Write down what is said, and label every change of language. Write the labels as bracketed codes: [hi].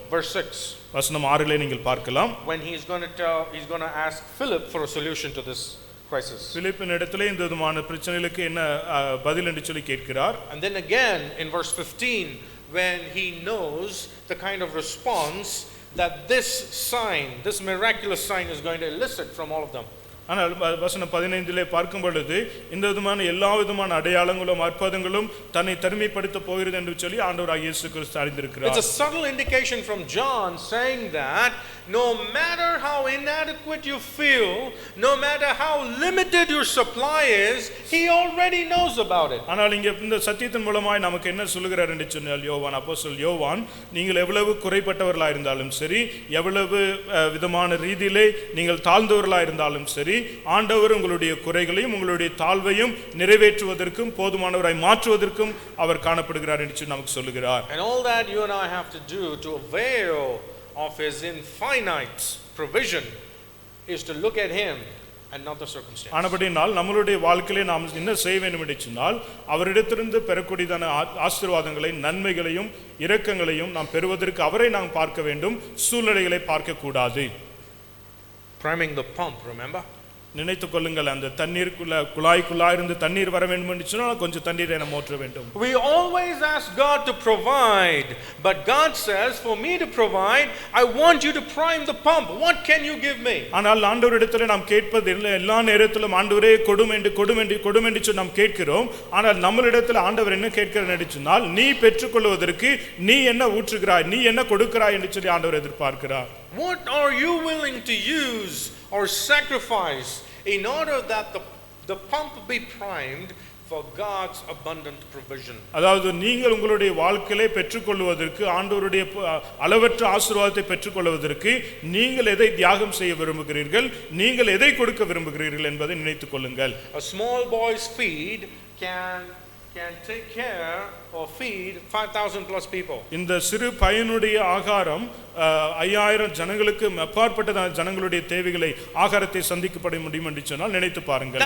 [en] Verse 6. [ta] வசனம் 6லே நீங்கள் பார்க்கலாம். [en] When he's going to ask Philip for a solution to this crisis. [ta] பிலிப்பின் இடத்திலே இந்த விதமான பிரச்சனைகளுக்கு என்ன பதில் என்று சொல்லி கேட்கிறார். [en] And then again in verse 15 when he knows the kind of response that this sign, this miraculous sign is going to elicit from all of them. [ta] ஆனால் வசனம் 15லே பார்க்கும் பொழுது இந்த விதமான எல்லா விதமான அடையாளங்களும் அற்புதங்களும் தன்னை தனிமைப்படுத்த போகிறது என்று சொல்லி ஆண்டவராகிய இயேசு கிறிஸ்து அறிந்திருக்கிறார். [en] It's a subtle indication from John saying that no matter how inadequate you feel, no matter how limited your supply is, he already knows about it. [ta] ஆனால் இங்கே இந்த சத்தியத்தின் மூலமாய் நமக்கு என்ன சொல்லுகிறார் என்று சொன்னால் அப்போஸ்தலன் யோவான், நீங்கள் எவ்வளவு குறைபட்டவர்களாக இருந்தாலும் சரி, எவ்வளவு விதமான ரீதியிலே நீங்கள் தாழ்ந்தவர்களாக இருந்தாலும் சரி, ஆண்டவர் உங்களுடைய குறைகளையும் உங்களுடைய தாழ்வையும் நிறைவேற்றுவதற்கும் போதுமானவராய் மாற்றுவதற்கும் அவர் காணப்படுகிறார் என்று நமக்கு சொல்லுகிறார். [en] And all that you and I have to do to avail of his infinite provision is to look at him and not the circumstance. [ta] ஆனபடியால் நம்மளுடைய வாழ்க்கையிலே நாம் என்ன செய்ய வேண்டும் என்று சொன்னால், அவரிடத்திலிருந்து பெறக்கூடியதான ஆசீர்வாதங்களை, நன்மைகளையும் இரக்கங்களையும் நாம் பெறுவதற்கு அவரை நாம் பார்க்க வேண்டும், சூழ்நிலைகளை பார்க்க கூடாது. [en] Priming the pump, remember? [ta] நினைத்துக் கொள்ளுங்கள், அந்த தண்ணீருக்குள்ள குழாய்க்குள்ளா இருந்து தண்ணீர் வர வேண்டும் என்று சொன்னால் கொஞ்சம் தண்ணீரை நாம் ஊற்ற வேண்டும். [en] We always ask God to provide, but God says for me to provide I want you to prime the pump. What can you give me? [ta] ஆனால் ஆண்டவரிடத்தில் நாம் கேட்பது எல்லா நேரத்திலும் ஆண்டவரே கொடும் என்று நாம் கேட்கிறோம். ஆனால் நம்மளிடத்தில் ஆண்டவர் என்ன கேட்கிறார் என்று சொன்னால், நீ பெற்றுக்கொள்வதற்கு நீ என்ன ஊற்றுகிறாய், நீ என்ன கொடுக்கிறாய் என்று சொல்லி ஆண்டவர் எதிர்பார்க்கிறார். [en] What are you willing to use or sacrifice in order that the pump be primed for God's abundant provision? [ta] அதாவது நீங்கள் உங்களுடைய வாழ்க்கையை பெற்றுக்கொள்வதற்கு, ஆண்டவருடைய அளவற்ற ஆசீர்வாதத்தை பெற்றுக்கொள்வதற்கு நீங்கள் எதை தியாகம் செய்ய விரும்புகிறீர்கள், நீங்கள் எதை கொடுக்க விரும்புகிறீர்கள் என்பதை நினைத்துக் கொள்ளுங்கள். [en] A small boy's feed can can take care or feed 5,000 plus people. [ta] இந்த சிறு பையனுடைய ஆகாரம் 5000 ஜனங்களுக்கு அப்பாற்பட்ட ஜனங்களுடைய தேவைகளை ஆகாரத்தை சந்திக்கப்பட முடியும் என்று சொன்னால் நினைத்து பாருங்கள்.